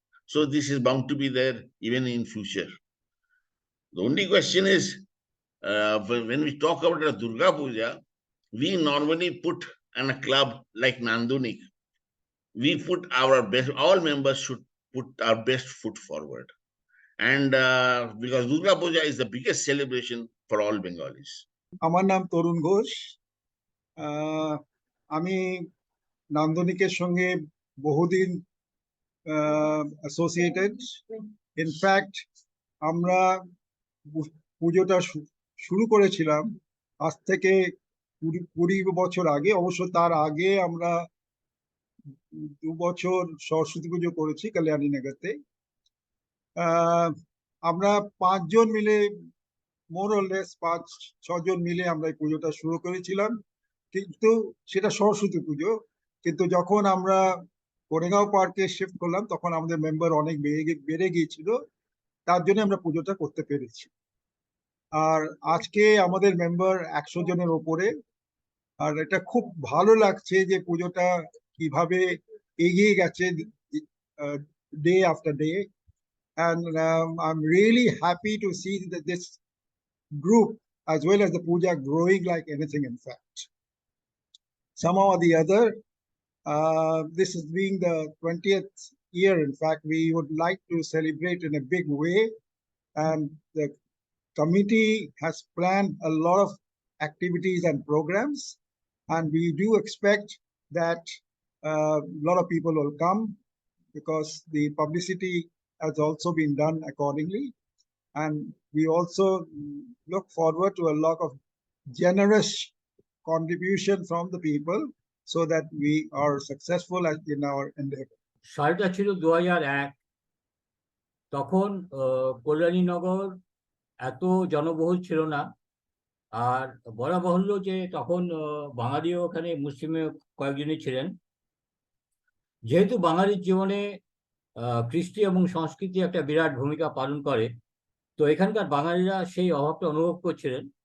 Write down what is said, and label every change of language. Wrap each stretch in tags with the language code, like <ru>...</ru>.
<en>So this is bound to be there even in future. The only question is, when we talk about a Durga Puja, we normally put in a club like Nandanik, we put our best, all members should put our best foot forward. And because Durga Puja is the biggest celebration for all Bengalis.</en> <bn>আমার নাম তরুণ ঘোষ। আমি নান্দনিকের সঙ্গে বহুদিন associated. In fact আমরা পুজোটা শুরু করেছিলাম আজ থেকে 20 বছর আগে। অবশ্য তার আগে আমরা 2 বছর সরস্বতী পুজো করেছি কল্যাণীনগরতে। আমরা 5 জন মিলে, মোর অর লেস 5-6 জন মিলে আমরা এই পুজোটা শুরু করেছিলাম, কিন্তু সেটা সরস্বতী পুজো। কিন্তু যখন আমরা কোরেগাঁও পার্কে শিফট করলাম তখন আমাদের মেম্বার অনেক বেড়ে গিয়েছিল, তার জন্য আমরা পুজোটা করতে পেরেছি। আর আজকে আমাদের মেম্বার 100 জনের ওপরে। আর এটা খুব ভালো লাগছে যে পুজোটা কিভাবে এগিয়ে গেছে day after day.</bn> <en>And I'm really happy to see that this group as well as the puja growing like anything. In fact, somehow or the other, this is being the 20th year. In fact, we would like to celebrate in a big way, and the committee has planned a lot of activities and programs, and we do expect that a lot of people will come, because the publicity has also been done accordingly. And we also look forward to a lot of generous contribution from the people so that we are successful in our endeavor.</en> <bn>সালটা ছিল 2001। তখন কল্যাণীনগর এত জনবহুল ছিল না। আর বলা বাহুল্য যে তখন বাঙালিও ওখানে, মুসলিমও কয়েকজনই ছিলেন। যেহেতু বাঙালির জীবনে কৃষ্টি এবং সংস্কৃতি একটা বিরাট ভূমিকা পালন করে, তো এখানকার বাঙালিরা সেই অভাবটা অনুভব করছিলেন।</bn>